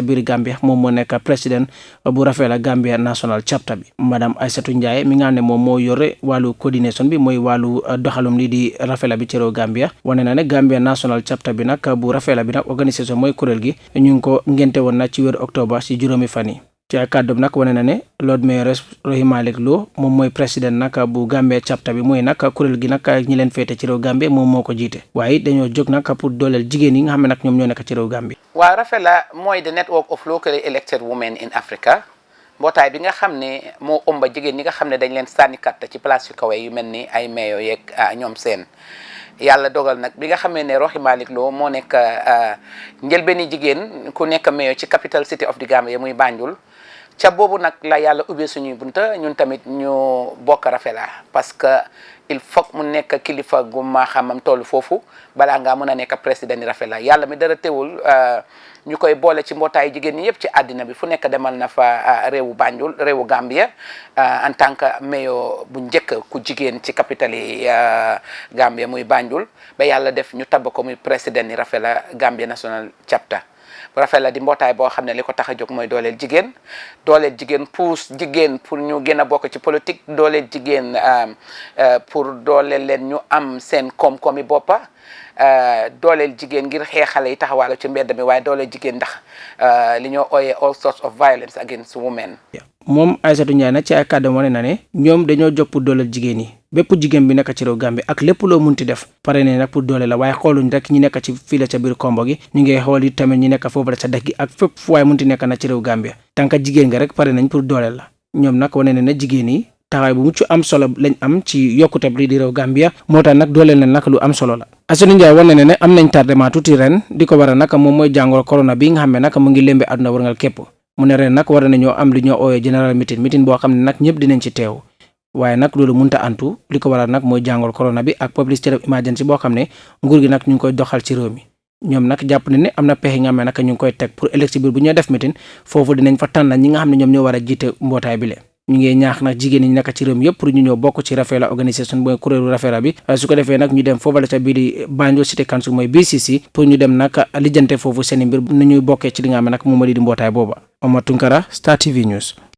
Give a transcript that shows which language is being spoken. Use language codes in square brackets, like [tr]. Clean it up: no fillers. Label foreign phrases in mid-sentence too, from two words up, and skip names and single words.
[wo] biir Gambia moom moo nekk président bu Rafela Gambia National Chapter bi madame Aïssatou Ndiaye mi nga xam ne moom moo yore wàllu coordination bi mooy wàllu doxalum lii di Rafela bi ci réew Gambia wane na ne Gambia National Chapter bi nag bu Rafela bi nag organisation mooy kuréel gi ñu ngi ko ngente woon na ci weeru octobre si juróomi fan yi ci ay kàddoom nag wane na ne Lord Mayor Rohey Malick Lowe moom mooy président nag bu Gambia chapter bi mooy nag kuréel gi nag ñi leen féete ci réew Gambie moom moo ko jiite waaye dañoo jóg nag pour dooleel jigéen yi nga xam ne nag ñoom ñoo nekk ci réew Gambie. waaw Rafela mooy [en] the network of locally elected women in Africa [wo] mbootaay bi nga xam ne moo ëmba jigéen ñi nga xam ne dañ leen sànni carte ci place yu kawe yu mel ni ay mayo yeeg ñoom seen yàlla dogal nag bi nga xamee ne Rohey Malick Lowe moo nekk njëlbeeni jigéen ku nekk mayo ci [en] capital city of the Gambia [wo] muy Banjul ca boobu nag la yàlla ubbee suñuy bunta ñun tamit ñu bokk Rafela [fr] parce que il faut [wo] mu nekk kilifa gu ma xamam toll foofu balaa ngaa mën a nekk président Rafela yàlla mi dara teewul ñu koy boole ci mbootaayu jigéen ñi yëpp ci àddina bi fu nekk demal na fa réewu Banjul réewu Gambia [fr] en tant que [wo] mayo bu njëkk ku jigéen ci capitale yi Gambia muy Banjul ba yàlla def ñu tabb ko muy président Rafela Gambia National Chapter Rafela di mbootaay boo xam ne li ko tax a jóg mooy dooleel jigéen pousse jigéen pour ñu gën a bokk ci politique dooleel jigéen pour dooleel leen ñu am seen koom-koomi boppa dooleel jigéen ngir xeexale yi taxawaalo ci mbedd mi waaye dooleel jigéen ndax li ñoo ooyee [en] all sorts of violence against women. [wo] moom Aïssatou Ndiaye nag ci ay kàddu wane na ne ñoom dañoo jóg pour dooleel jigéen yi bépp jigéen bi nekk ci réew Gambie ak lépp loo munti def pare ne nag pour doole la waaye xooluñ rek ñi nekk ci fii la ca biir kombo gi ñu ngi xool yi tamit ñi nekk foofu la ca dex gi ak fépp fu waaye munti nekk na ci réew Gambie [fr] tant que [wo] jigéen nga rek pare nañ pour doole la ñoom nag wane ne na jigéen yi taxawaay bu mucc am solo lañ am ci yokkute lii di réew Gambia moo tax nag dooleel leen nag lu am solo la Aïssatou Ndiaye wane ne am nañ tardement tuuti ren di ko waral nag moom mooy jàngoro corona bi nga xam ne nag mu ngi lembe àdduna wërngal képp mu ne ren nag war nañoo am li ñoo ooyee [en] general meeting [wo] boo xam ne nag ñëpp dinañ ci teew waaye nag loolu mënta antu li ko waral nag mooy jàngoro corona bi ak [en] public state of emergency [wo] boo xam ne nguur gi nag ñu ngi koy doxal ci réew mi ñoom nag jàpp ne am na pexe nga xam ne nag ñu ngi koy teg pour élection bi bu ñoo def meeting foofu dinañ fa tànn ñi nga xam ne ñoom ñoo war a jiite mbootaay bi le ñu ngi ñaax nag jigéen ñi nekk ci réew mi yëpp pour ñu ñëw bokk ci Rafela organisation mooy kuréelu Rafela bi su ko defee nag ñu dem foofu la ca biir di Banjul City Council mooy BCC pour ñu dem nag lijjante foofu seen mbir nu ñuy bokkee ci li nga xam ne nag moom moo di mbootaay booba Omar Tunkara Star TV News.